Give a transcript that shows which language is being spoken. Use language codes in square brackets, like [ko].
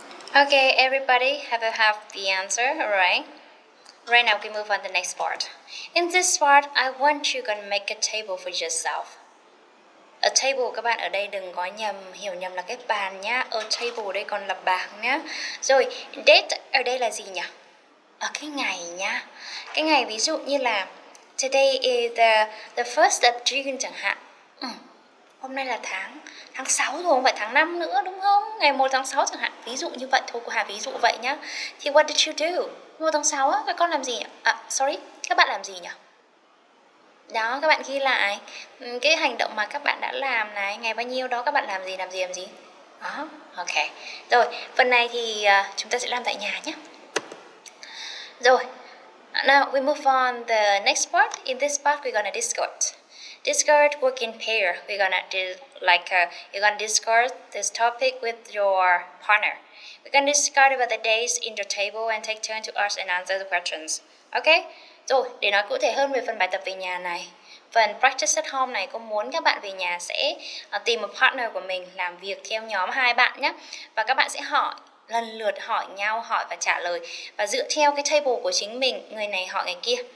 [en] Okay, everybody, have the answer, alright? Right now, we move on to the next part. In this part, I want you to make a table for yourself. [vi] A table các bạn ở đây đừng có hiểu nhầm là cái bàn nhá. A table đây còn là bảng nhá. Rồi, date ở đây là gì nhỉ? Ở cái ngày nhá. Cái ngày ví dụ như là [en] today is the first of June [vi] chẳng hạn. Hôm nay là tháng 6 rồi, không phải tháng 5 nữa đúng không? Ngày 1 tháng 6 chẳng hạn. Ví dụ như vậy thôi, cô Hà ví dụ vậy nhá. Thì [en] what did you do? [vi] 1 tháng 6 á, các con làm gì nhỉ? Các bạn làm gì nhỉ? Đó, các bạn ghi lại cái hành động mà các bạn đã làm này, ngày bao nhiêu đó các bạn làm gì. Đó, ok. Rồi, phần này thì chúng ta sẽ làm tại nhà nhé. [en] Rồi, now we move on the next part. In this part, we're gonna discuss. Discuss work in pair. We're gonna do you're gonna discuss this topic with your partner. We're gonna discuss about the days in your table and take turn to ask and answer the questions. Okay? [vi] Rồi, để nói cụ thể hơn về phần bài tập về nhà này, phần practice at home này, cô muốn các bạn về nhà sẽ tìm một partner của mình làm việc theo nhóm 2 bạn nhé. Và các bạn sẽ lần lượt hỏi nhau, hỏi và trả lời. Và dựa theo cái table của chính mình, người này hỏi người kia.